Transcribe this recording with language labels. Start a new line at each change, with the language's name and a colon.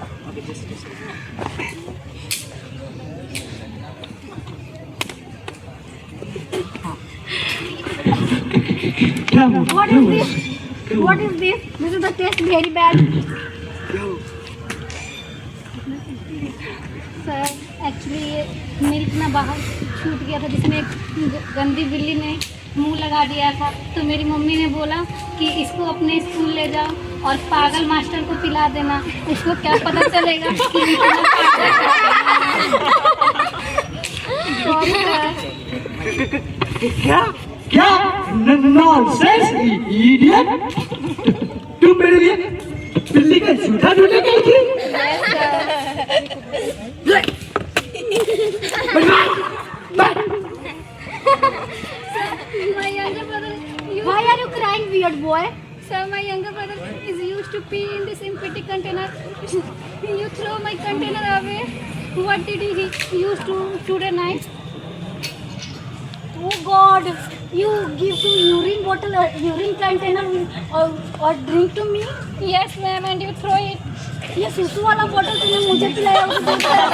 English: Okay, just taste it. What is this? This is the taste very bad.
Hindi: Sir actually ये milk ना बाहर छूट गया था, जिसमें एक गंदी बिल्ली ने मुंह लगा दिया था, तो मेरी मम्मी ने बोला कि इसको अपने स्कूल ले जाओ और पागल मास्टर को पिला देना, उसको क्या पता चलेगा कि क्या नॉनसेंस इडियट। तुम मेरे लिए बिल्ली का जूठा ढूंढने गई थी?
English: My younger brother, Why are you crying, weird boy? sir, my younger brother is used to pee in this empty container. You throw my container away. What did he used to today night? Oh God, you give to urine bottle, urine container or drink to me? Yes, ma'am, and you throw it.
Hindi: ये शिशु वाला bottle तुमने मुझे पिलाया उसे दूध का।